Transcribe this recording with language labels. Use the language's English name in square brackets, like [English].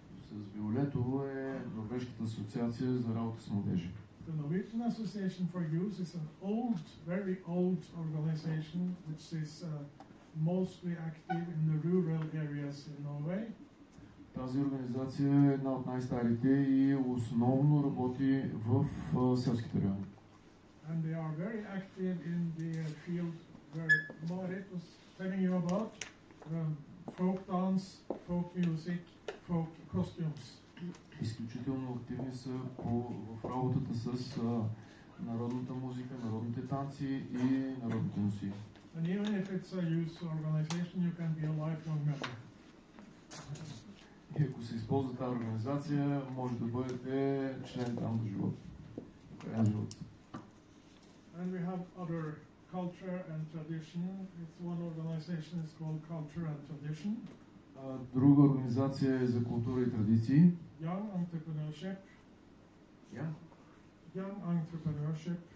[Bulgarian] С виолетово е Норвежката асоциация за работа с младежи. [English] The Norwegian Association for Youth is an old, very old organization which is mostly active in the rural areas in Norway. [Bulgarian] Тази организация е една от най-старите и основно работи в селските райони. [English] And they are very active in the field where Marit was telling you about, folk dance, folk music, folk costumes. [Bulgarian] Изключително активни са в работата с народната музика, народните танци и народните носии. [English] And even if it's a youth organization, you can be a lifelong member. [Bulgarian] И ако се използва тази организация, може да бъдете член там до живота. Крайен живот. [English] And we have other culture and tradition. It's one organization is called Culture and Tradition. [Bulgarian] Друга организация е за култура и традиции. [English] Young Entrepreneurship. Young Entrepreneurship.